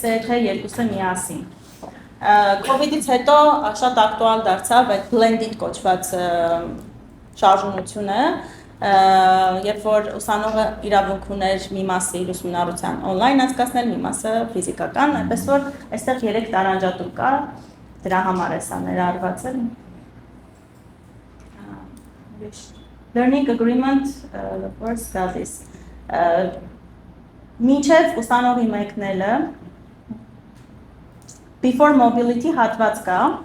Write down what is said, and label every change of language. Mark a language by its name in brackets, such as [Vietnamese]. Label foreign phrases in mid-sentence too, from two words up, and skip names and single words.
[Armenian] է, թե երկուսը միասին։ COVID-ից հետո շատ ակտուալ դարձավ այդ blended կոչված շարժունությունը, երբ որ ուսանողը իրավունք ուներ մի մասը իր ուսումնառության on-line անցկացնել, մի մասը ֆիզիկական, այնպես որ այստեղ 3 տարանջատում կա, դրա համար է սա ներառված։ [English] Learning agreement for studies [Armenian] Մինչև ուսանողի մեկնելը [English] before mobility [Armenian] հատված կա